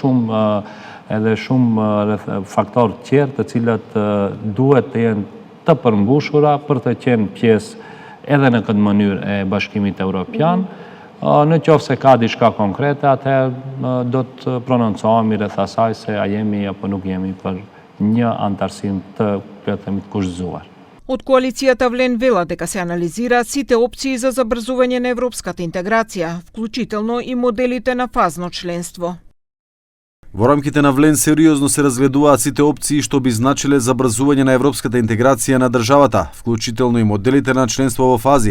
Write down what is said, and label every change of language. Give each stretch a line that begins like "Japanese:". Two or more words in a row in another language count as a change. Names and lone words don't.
Albanian: edhe shumë faktorë tjerë të cilat duhet të jenë të përmbushura për të qenë pjesë edhe në këtë mënyrë e Bashkimit Evropian. Në qoftë se ka diçka konkrete, atëherë do të prononcohemi rreth asaj se a jemi apo nuk jemi për një antarësim të kushzuar.
Macedonian: Од коалицијата Влен вела дека се анализираат сите опции за забрзување на европската интеграција, вклучително и моделите на фазно членство. Во рамките на Влен сериозно се разгледуваат сите опции што би значиле забрзување на европската интеграција на државата, вклучително и моделите на членство во фази.